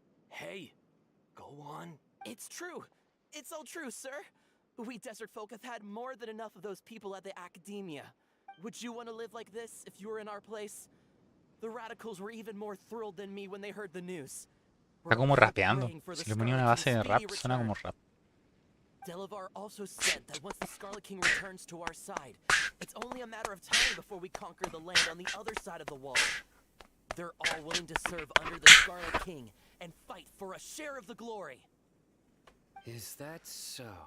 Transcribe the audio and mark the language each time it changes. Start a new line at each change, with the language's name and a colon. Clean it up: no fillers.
English: Hey, go on. It's true. It's all true, sir. We desert folk have had more than enough of those people at the academia. Would you want to live like this if you were in our place? The radicals were even more thrilled than me when they heard the news.
Spanish: Está como rapeando. Si le ponía una base de rap, suena como rap.
English: Delavar also said that once the Scarlet King returns to our side, it's only a matter of time before we conquer the land on the other side of the wall. They're all willing to serve under the Scarlet King and fight for a share of the glory. Is that so?